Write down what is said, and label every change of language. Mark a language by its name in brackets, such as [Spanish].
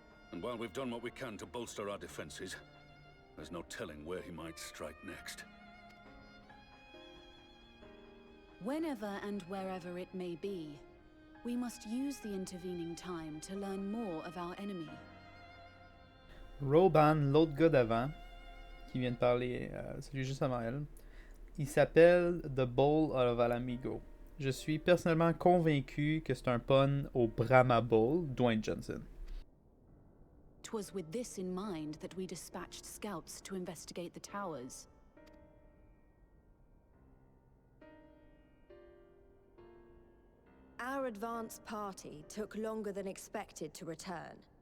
[English] And while we've done what we can to bolster our defenses, there's no telling where he might strike next. Whenever and wherever it may be, we must use the intervening time to learn more of our enemy. [French] Roban, l'autre gars d'avant, qui vient de parler, celui juste avant elle, il s'appelle The Bowl of Alamigo. Je suis personnellement convaincu que c'est un pun au Brahma Bowl, Dwayne Johnson. [English] 'Twas with this in mind that we dispatched scouts to investigate the towers. Our advance party took longer than expected to return.